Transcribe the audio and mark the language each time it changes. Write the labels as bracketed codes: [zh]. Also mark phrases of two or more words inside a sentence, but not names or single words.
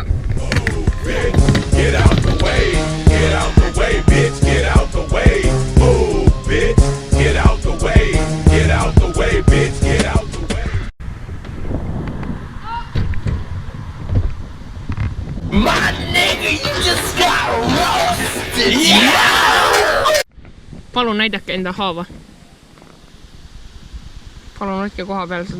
[en] Get out the way, bitch, get out the way. Move, bitch, get out the way, bitch, get out the way. My nigga, you just got roasted, yeah! [et] Palun näidake enda haava. Palun hoidke koha peal seda.